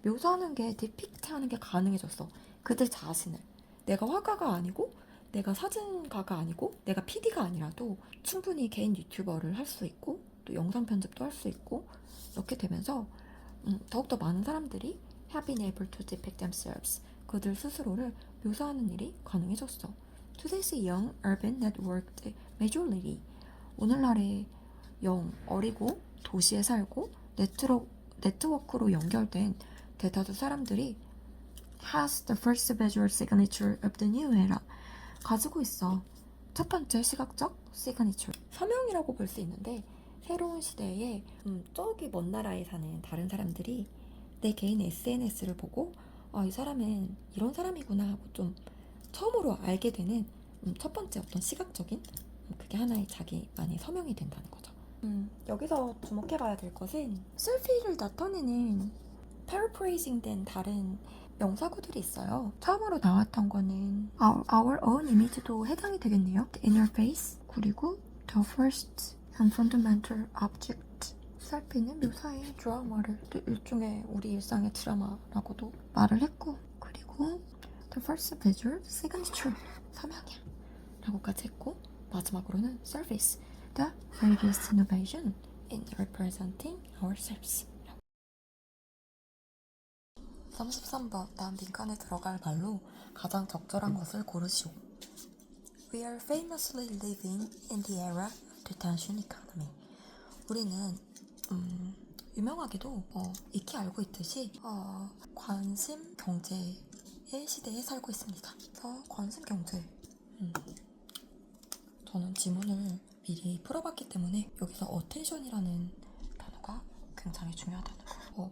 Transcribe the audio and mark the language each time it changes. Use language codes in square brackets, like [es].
[ko] 묘사하는 게 depict 하는 게 가능해졌어. 그들 자신을 내가 화가가 아니고 내가 사진가가 아니고 내가 PD가 아니라도 충분히 개인 유튜버를 할 수 있고 또 영상 편집도 할 수 있고 이렇게 되면서 더욱더 많은 사람들이 [en] have been able to depict themselves [ko] 그들 스스로를 묘사하는 일이 가능해졌어. [en] Today's young urban networked majority [ko] 오늘날의 어리고 도시에 살고 네트워크로 연결된 대다수 사람들이 [en] has the first visual signature of the new era [ko] 가지고 있어. 첫 번째 시각적 시그니처 서명이라고 볼 수 있는데 새로운 시대에 저기 먼 나라에 사는 다른 사람들이 내 개인 SNS를 보고 아, 이 사람은 이런 사람이구나 하고 좀 처음으로 알게 되는 첫 번째 어떤 시각적인 그게 하나의 자기만의 서명이 된다는 거죠. 여기서 주목해봐야 될 것은 셀피를 나타내는 paraphrasing 된 다른 명사구들이 있어요. 처음으로 나왔던 거는 [en] our own image [ko] 도 해당이 되겠네요. The interface 그리고 [en] the first and fundamental object [ko] 셀피는 묘사의 드라마를 일종의 우리 일상의 드라마라고도 말을 했고 그리고 [en] the first visual signature [ko] 서명이야 라고까지 했고 마지막으로는 [en] service the greatest innovation in representing ourselves [ko] 33번 다음 빈칸에 들어갈 말로 가장 적절한 것을 고르시오. [en] We are famously living in the era of the attention economy. [ko] 우리는 유명하게도 익히 알고 있듯이 관심 경제의 시대에 살고 있습니다. 그래서 관심 경제 저는 지문을 미리 풀어봤기 때문에 여기서 attention이라는 단어가 굉장히 중요하다는 거.